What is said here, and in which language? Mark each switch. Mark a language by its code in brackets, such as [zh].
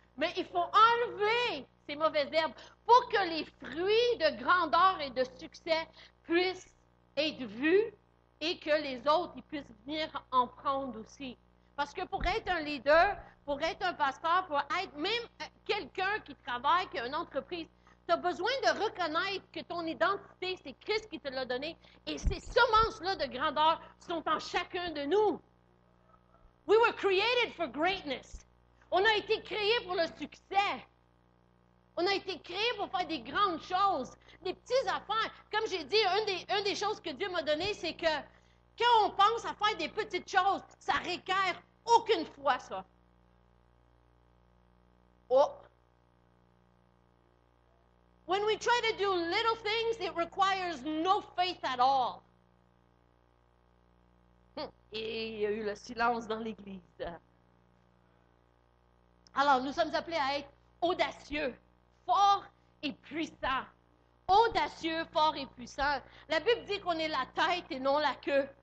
[fr] Mais il faut enlever ces mauvaises herbes pour que les fruits de grandeur et de succès puissent être vus et que les autres ils puissent venir en prendre aussi. Parce que pour être un leader, pour être un pasteur, pour être même quelqu'un qui travaille, qui a une entreprise, tu as besoin de reconnaître que ton identité, c'est Christ qui te l'a donné. Et ces semences-là de grandeur sont en chacun de nous. [en] We were created for greatness. [fr] On a été créés pour le succès. On a été créés pour faire des grandes choses, des petites affaires. Comme j'ai dit, une des choses que Dieu m'a donné, c'est que quand on pense à faire des petites choses, ça requiert aucune foi, ça. Oh! [en] When we try to do little things, it requires no faith at all. [fr] Et il y a eu le silence dans l'Église. Alors, nous sommes appelés à être audacieux, forts et puissants. Audacieux, forts et puissants. La Bible dit qu'on est la tête et non la queue.